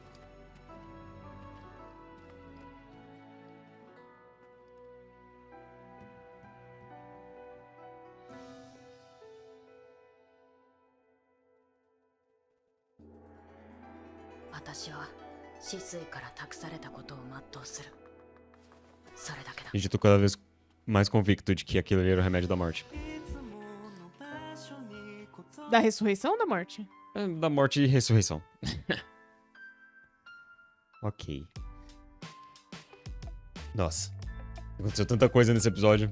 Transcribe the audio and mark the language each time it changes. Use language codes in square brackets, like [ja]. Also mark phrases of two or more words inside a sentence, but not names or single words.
[ja] 私は死水から託されたことを全うする。それだけだ。 [pt] Gente, eu tô cada vez mais convicto de que aquilo ali era o remédio da morte. Da ressurreição ou da morte? É, da morte e ressurreição. Ok. Nossa. Aconteceu tanta coisa nesse episódio.